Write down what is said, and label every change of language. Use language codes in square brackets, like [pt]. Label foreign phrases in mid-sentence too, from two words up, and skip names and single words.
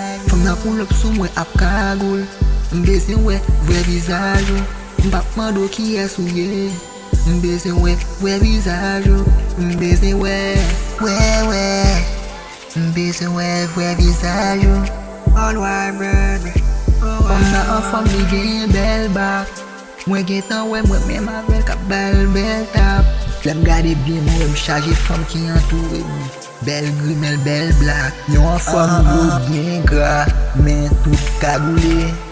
[ht] Fanm nan pou lòt sou mwen ak kagoul. M bezwen wè vre vizaj ou. M pa mando kiyès ou ye. M bezwen wè vre vizaj ou. M bezwen wè, wè, wè. M bezwen wè vre vizaj ou. [en] All white baby. [ht] Fanm nan an fanm li gen bèl bak. Mwen gen tan wè mwen menm avèk a bèl, bèl tap. Lè m gade byen mwen m chaje fanm ki antoure mwen. Bèl grimèl, bèl blak. Yo an fanm yo byen gra, men tout kagoule.